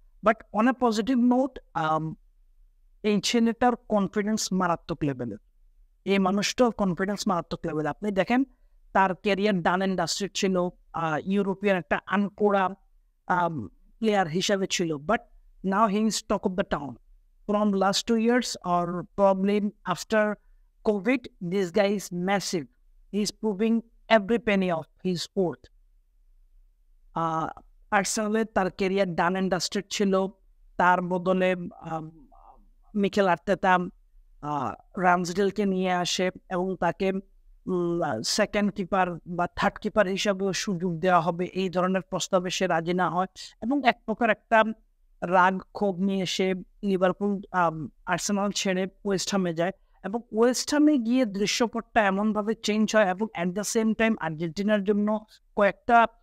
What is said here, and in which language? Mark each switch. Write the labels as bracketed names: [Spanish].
[Bangla] But on a positive note, এই ছেলেটার confidence মারাত্মক লেভেলের, এই মানুষটার কনফিডেন্স মারাত্মক লেভেল। আপনি দেখেন তার ক্যারিয়ার ডান অ্যান্ড ডাস্টেড ছিল, ইউরোপিয়ান একটা আনকোড়া প্লেয়ার হিসাবে ছিল, [English] But now he is talk of the town from last 2 years, or probably after COVID. This guy is massive. He's proving every penny of his worth. [Bangla] আর্সেনালে তার career done and dusted ছিল, তার বদলে Mikel Arteta রামসডেলকে নিয়ে আসে এবং তাকে second keeper বা third keeper হিসাবেও সুযোগ দেওয়া হবে, এই ধরনের প্রস্তাবে সে রাজি না হয়, এবং এক প্রকার একটা রাগ ক্ষোভ নিয়ে সে লিভারপুল আর্সেনাল ছেড়ে ওয়েস্ট হামে যায়, এবং ওয়েস্ট হামে গিয়ে দৃশ্যপটটা এমনভাবে চেঞ্জ হয়, এবং অ্যাট দ্য সেম টাইম আর্জেন্টিনার জন্য কয়েকটা